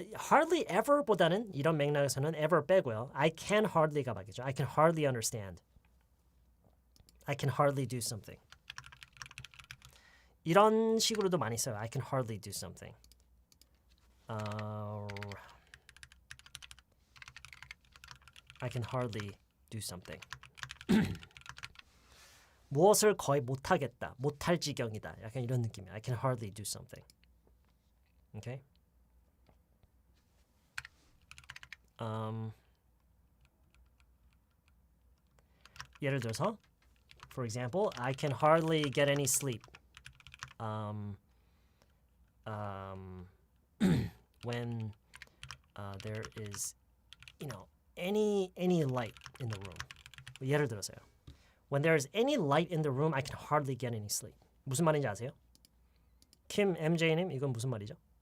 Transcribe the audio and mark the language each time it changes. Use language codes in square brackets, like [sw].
[ko] Hardly ever보다는 이런 맥락에서는 ever 빼고요. [en] I can hardly가 맞겠죠. I can hardly understand. I can hardly do something. [ko] 이런 식으로도 많이 써요. [en] I can hardly do something. I can hardly do something. [ko] 무엇을 거의 못하겠다. 못할 지경이다. 약간 이런 느낌이에요. [en] I can hardly do something. Okay? [ko] 예를 들어서 [en] For example, I can hardly get any sleep. When there is, any light in the room. [ko] 예를 들어서요. [en] When there is any light in the room, I can hardly get any sleep. [ko] 무슨 말인지 아세요? 김 MJ님, 이건 무슨 말이죠?